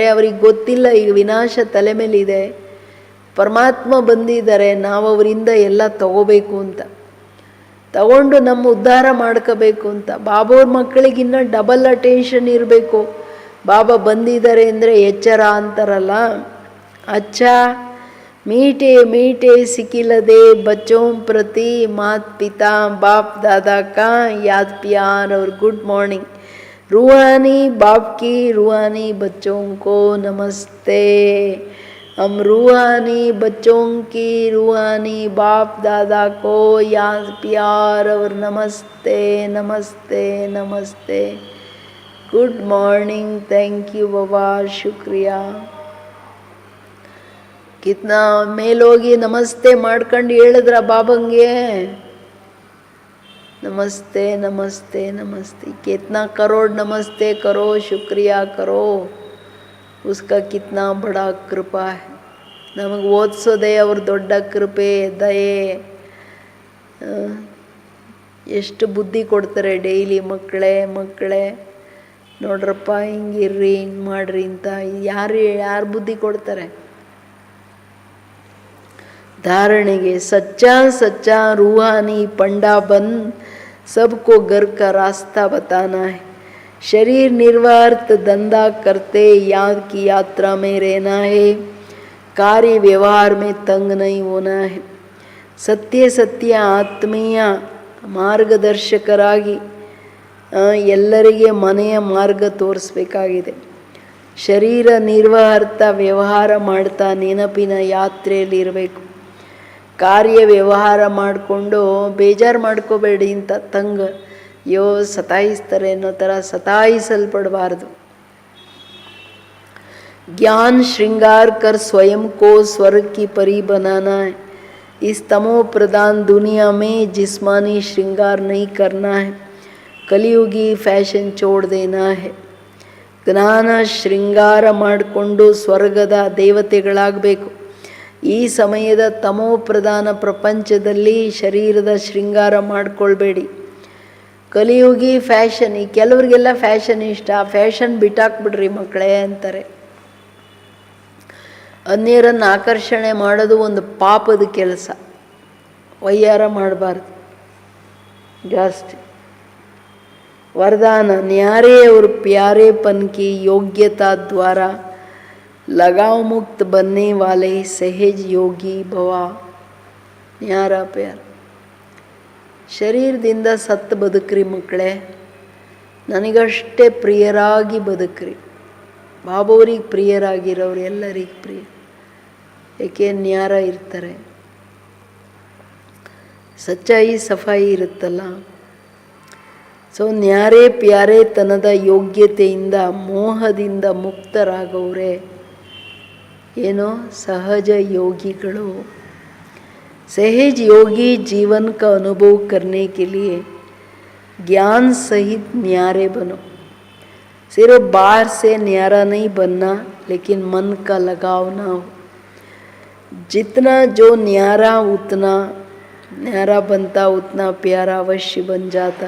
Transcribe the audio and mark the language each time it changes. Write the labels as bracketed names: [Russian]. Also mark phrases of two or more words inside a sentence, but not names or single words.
[Kannada] ಅವ್ರಿಗೆ ಗೊತ್ತಿಲ್ಲ ಈಗ ವಿನಾಶ ತಲೆ ಮೇಲಿದೆ, ಪರಮಾತ್ಮ ಬಂದಿದ್ದಾರೆ, ನಾವು ಅವರಿಂದ ಎಲ್ಲ ತಗೋಬೇಕು ಅಂತ, ತಗೊಂಡು ನಮ್ಮ ಉದ್ಧಾರ ಮಾಡ್ಕೋಬೇಕು ಅಂತ. ಬಾಬಾವ್ರ ಮಕ್ಕಳಿಗಿನ್ನ [English] double attention [Kannada] ಇರಬೇಕು. ಬಾಬಾ ಬಂದಿದ್ದಾರೆ ಅಂದರೆ ಎಚ್ಚರ ಅಂತಾರಲ್ಲ. [Hindi] ಅಚ್ಚಾ मीठे मीठे सिकिलदे बच्चों प्रति मात पिता बाप दादा का याद प्यार और [English] good morning. [Hindi] रूहानी बाप की रूहानी बच्चों को नमस्ते. हम रूहानी बच्चों की रूहानी बाप दादा को याद प्यार और नमस्ते नमस्ते नमस्ते. [English] Good morning, thank you बाबा, शुक्रिया. [Kannada] ಕಿತ್ನಾ ಮೇಲೋಗಿ ನಮಸ್ತೆ ಮಾಡ್ಕೊಂಡು ಹೇಳಿದ್ರ ಬಾಬಂಗೆ, ನಮಸ್ತೆ ನಮಸ್ತೆ ನಮಸ್ತೆ. [Hindi] कितना करोड़ नमस्ते करो, शुक्रिया करो, उसका कितना बड़ा कृपा. [Kannada] ನಮಗೆ ಓದಿಸೋದೇ ಅವ್ರ ದೊಡ್ಡ ಕೃಪೆ, ದಯೆ. ಎಷ್ಟು ಬುದ್ಧಿ ಕೊಡ್ತಾರೆ ಡೈಲಿ, ಮಕ್ಕಳೇ ನೋಡ್ರಪ್ಪ ಹಿಂಗಿರ್ರಿ, ಹಿಂಗೆ ಮಾಡ್ರಿ ಅಂತ. ಯಾರು ಬುದ್ಧಿ ಕೊಡ್ತಾರೆ धारणेगे. [Hindi] सच्चा रूहानी पंडा बन सबको घर का रास्ता बताना है. शरीर निर्वार्थ धंधा करते याद की यात्रा में रहना है. कार्य व्यवहार में तंग नहीं होना है. [Kannada] ಸತ್ಯ ಆತ್ಮೀಯ ಮಾರ್ಗದರ್ಶಕರಾಗಿ ಎಲ್ಲರಿಗೆ ಮನೆಯ ಮಾರ್ಗ ತೋರಿಸ್ಬೇಕಾಗಿದೆ. ಶರೀರ ನಿರ್ವಾಹಾರ್ಥ ವ್ಯವಹಾರ ಮಾಡ್ತಾ ನೆನಪಿನ ಯಾತ್ರೆಯಲ್ಲಿ ಇರಬೇಕು. ಕಾರ್ಯ ವ್ಯವಹಾರ ಮಾಡಿಕೊಂಡು ಬೇಜಾರು ಮಾಡ್ಕೋಬೇಡಿ ಅಂತ ತಂಗ ಸತಾಯಿಸ್ತಾರೆ ಅನ್ನೋ ಥರ ಸತಾಯಿಸಲ್ಪಡಬಾರ್ದು. [Hindi] ज्ञान श्रृंगार कर स्वयं को स्वर्ग की परी बनाना है. इस तमो प्रधान दुनिया में जिस्मानी श्रृंगार नहीं करना है. कलियुगी फैशन छोड़ देना है. [Kannada] ಜ್ಞಾನ ಶೃಂಗಾರ ಮಾಡಿಕೊಂಡು ಸ್ವರ್ಗದ ದೇವತೆಗಳಾಗಬೇಕು. ಈ ಸಮಯದ ತಮೋ ಪ್ರಧಾನ ಪ್ರಪಂಚದಲ್ಲಿ ಶರೀರದ ಶೃಂಗಾರ ಮಾಡಿಕೊಳ್ಬೇಡಿ. ಕಲಿಯುಗಿ ಫ್ಯಾಷನ್, ಈ ಕೆಲವರಿಗೆಲ್ಲ ಫ್ಯಾಷನ್ ಇಷ್ಟ, ಫ್ಯಾಷನ್ ಬಿಟ್ಟಾಕ್ಬಿಡ್ರಿ ಮಕ್ಕಳೇ ಅಂತಾರೆ. ಅನ್ಯರನ್ನು ಆಕರ್ಷಣೆ ಮಾಡೋದು ಒಂದು ಪಾಪದ ಕೆಲಸ. ವಯ್ಯಾರ ಮಾಡಬಾರ್ದು ಜಾಸ್ತಿ. [Hindi] वरदान न्यारे और प्यारेपन की योग्यता द्वारा लगाव मुक्त बनने वाले सहज योगी भवा. न्यारा प्यार [Kannada] ಶರೀರದಿಂದ ಸತ್ತು ಬದುಕ್ರಿ ಮಕ್ಕಳೇ, ನನಗಷ್ಟೇ ಪ್ರಿಯರಾಗಿ ಬದುಕ್ರಿ. ಬಾಬವ್ರಿಗೆ ಪ್ರಿಯರಾಗಿರೋರು ಎಲ್ಲರಿಗೆ ಪ್ರಿಯ, ಏಕೆ ನ್ಯಾರ ಇರ್ತಾರೆ, [Hindi] सच्चाई सफ़ाई [Kannada] ಇರುತ್ತಲ್ಲ. ಸೊ ನ್ಯಾರೇ ಪ್ಯಾರೆತನದ ಯೋಗ್ಯತೆಯಿಂದ ಮೋಹದಿಂದ ಮುಕ್ತರಾಗವ್ರೆ ಏನೋ ಸಹಜ ಯೋಗಿಗಳು. [Hindi] सहज योगी जीवन का अनुभव करने के लिए ज्ञान सहित न्यारे बनो. सिर्फ बाहर से न्यारा नहीं बनना, लेकिन मन का लगाव ना हो. जितना जो न्यारा उतना न्यारा बनता, उतना प्यारा अवश्य बन जाता.